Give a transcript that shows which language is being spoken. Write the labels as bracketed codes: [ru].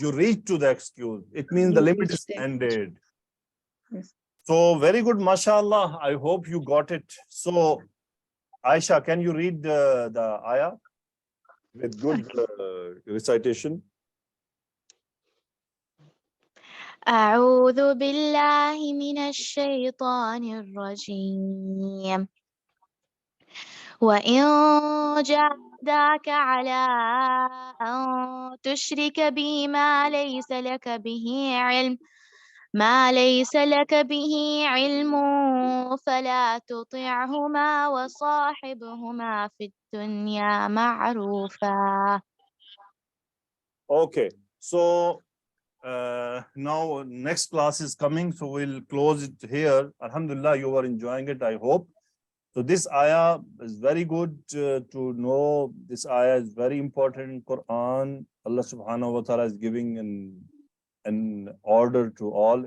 [en] You reached to the excuse. It means the You limit is reached the ended. Yes. So very good, mashallah. I hope you got it. So, Aisha, can you read the ayah with good recitation? [ar] أعوذ بالله من الشيطان الرجيم. وإن جاهداك على أن تشرك بي ما ليس لك به علم ما ليس لك به علم فلا تطعهما وصاحبهما في الدنيا معروفا. [en] Okay, so now next class is coming, so we'll close it here. Alhamdulillah, you are enjoying it, I hope. So this ayah is very good to know. This ayah is very important in Quran. Allah subhanahu wa ta'ala is giving an order to all.